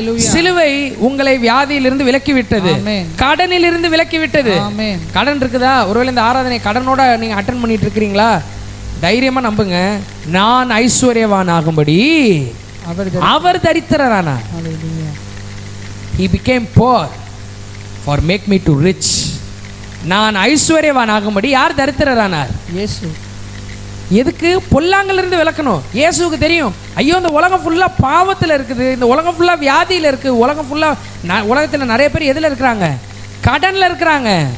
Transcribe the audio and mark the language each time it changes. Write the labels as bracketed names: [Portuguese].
[Tamil] சிலுவை உங்களை வியாதியிலிருந்து விலக்கி விட்டது, கடனிலிருந்து விலக்கி விட்டது. கடன் இருக்குதா? ஒருவேளை இந்த ஆராதனை கடனோட நீங்க அட்டெண்ட் பண்ணிட்டு இருக்கிறீங்களா? தைரியமா நம்புங்க, நான் ஐஸ்வர்யவான் ஆகும்படி அவர் தரித்திரரானார். [English] He became poor for make me to rich. [Tamil] நான் ஐஸ்வர்யவான் ஆகும்படி யார் தரித்திரரானார்? இயேசு. எதுக்கு? பொல்லாங்கிலிருந்து விலக்கணும். இயேசுவுக்கு தெரியும், ஐயோ இந்த உலகம் ஃபுல்லா பாவத்தில் இருக்குது, இந்த உலகம் ஃபுல்லா வியாதியில் இருக்கு, உலகம் ஃபுல்லா உலகத்தில் நிறைய பேர் எதில் இருக்கிறாங்க? கடன்ல இருக்கிறாங்க.